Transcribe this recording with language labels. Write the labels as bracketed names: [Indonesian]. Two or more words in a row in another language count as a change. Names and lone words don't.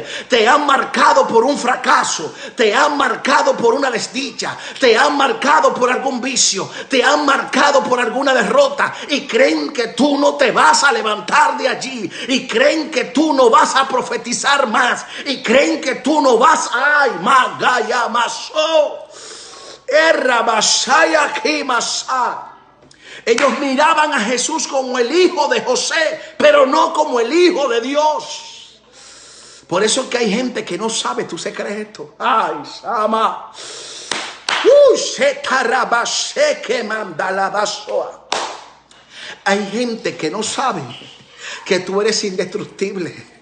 [Spanish] Te han marcado por un fracaso. Te han marcado por una desdicha. Te han marcado por algún vicio. Te han marcado por alguna derrota. Y creen que tú no te vas a levantar de allí. Y creen que tú no vas a profetizar más. Y creen que tú no vas. Ay, magaya maso. Erra basaya kimasa. Ellos miraban a Jesús como el hijo de José, pero no como el hijo de Dios. Por eso que hay gente que no sabe tu secreto. Ay, Sama. Hay gente que no sabe que tú eres indestructible.